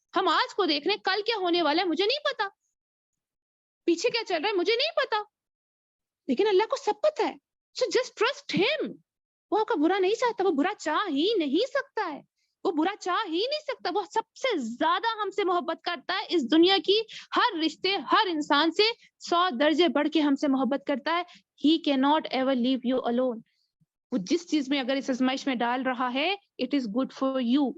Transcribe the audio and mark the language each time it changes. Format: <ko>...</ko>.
<ur>ہم آج کو دیکھ رہے ہیں, کل کیا ہونے والا ہے مجھے نہیں پتا, پیچھے کیا چل رہا ہے مجھے نہیں پتا, لیکن اللہ کو سب پتا ہے.</ur> <en>So just trust him.</en> <ur>وہ آپ کا برا نہیں چاہتا, وہ برا چاہ ہی نہیں سکتا ہے, وہ برا چاہ ہی نہیں سکتا. وہ سب سے زیادہ ہم سے محبت کرتا ہے اس دنیا کی ہر رشتے, ہر انسان سے 100 درجے بڑھ کے ہم سے محبت کرتا ہے.</ur> <en>He cannot ever leave you alone.</en> <ur>وہ جس چیز میں اگر اس آزمائش میں ڈال رہا ہے,</ur> <en>it is good for you.</en>